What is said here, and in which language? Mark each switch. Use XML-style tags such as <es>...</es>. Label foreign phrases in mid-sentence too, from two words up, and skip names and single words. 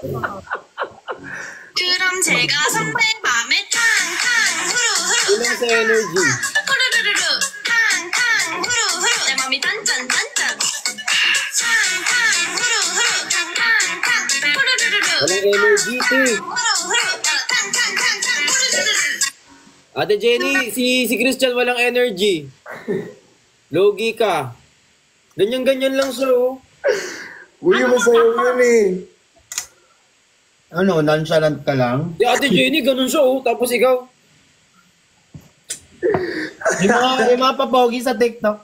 <ko>그럼 제가 선배 맘에 탕탕 후루후루</ko> <tl>Kulang sa energy.</tl> <ko>후루루루루 탕탕 후루후루 내 맘이 단짠단짠 탕탕 후루후루 탕탕탕 후루루루루</ko> <tl>Walang energy, te. 후루후루 탕탕탕탕 후루루루루 Ate Jenny, si Christian walang energy. Logi ka. Ganyan-ganyan lang siya, oh. Uy, masayaw yun eh. Ano, nonchalant ka lang? Si Ate Jenny, ganun siya, oh. Tapos ikaw. Yung mga papogi sa TikTok.</tl>